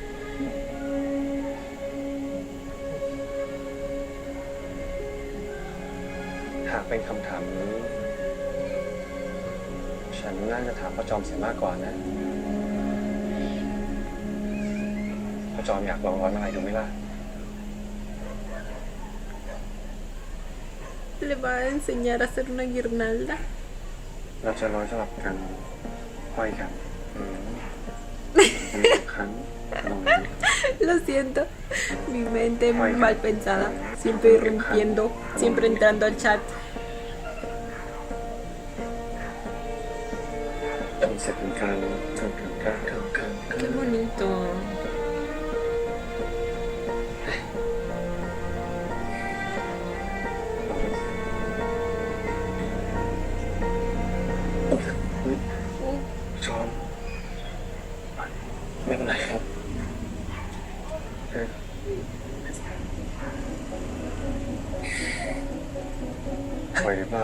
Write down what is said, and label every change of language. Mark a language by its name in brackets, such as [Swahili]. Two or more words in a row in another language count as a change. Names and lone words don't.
[Thai] หากเป็นคำถามนี้ ฉันน่าจะถามพ่อจอมเสียมากกว่านะพ่อจอมอยากลองร้อยมาลัยดูไหมล่ะ [Spanish] Le va a enseñar a hacer una guirnalda. [Thai] เราจะร้อยสลับกันห้อยกันครั้งลองดู [Spanish] Lo siento, mi mente mal pensada, siempre irrumpiendo, siempre entrando al chat. [Thai] ทำเสร็จเป็นการ [Spanish] Qué bonito. [Thai] จอมไม่เป็นไรครับไหวหรือเปล่า